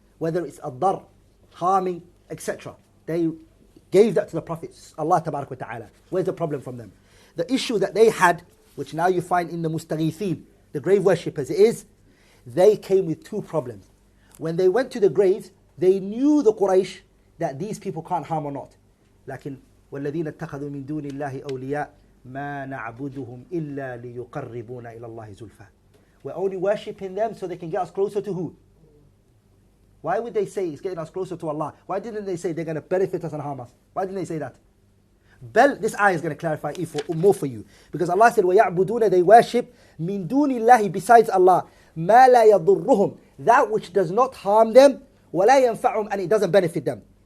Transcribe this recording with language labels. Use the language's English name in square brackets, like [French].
[English] Whether it's ad-dar, harming, etc. They gave that to the Prophet, Allah Tabarak wa Ta'ala. Where's the problem from them? The issue that they had, which now you find in the mustaghithin, the grave worshippers, is they came with two problems. When they went to the graves, they knew the Quraysh that these people can't harm or not. [Arabic] لكن والذين اتخذوا من دون الله أولياء ما نعبدهم إلا ليقربونا إلى الله زلفى. [English] We're only worshipping them so they can get us closer to who? Why would they say it's getting us closer to Allah? Why didn't they say they're going to benefit us and harm us? Why didn't they say that? Bel, this ayah is going to clarify it more for you. Because Allah said, وَيَعْبُدُونَ, they worship [Arabic] مِن دُونِ اللَّهِ, [English] besides Allah, [Arabic] مَا لَا يَضُرُّهُم, [English] that which does not harm them, [Arabic] وَلَا يَنفَعُهُم, [English] and it doesn't benefit them.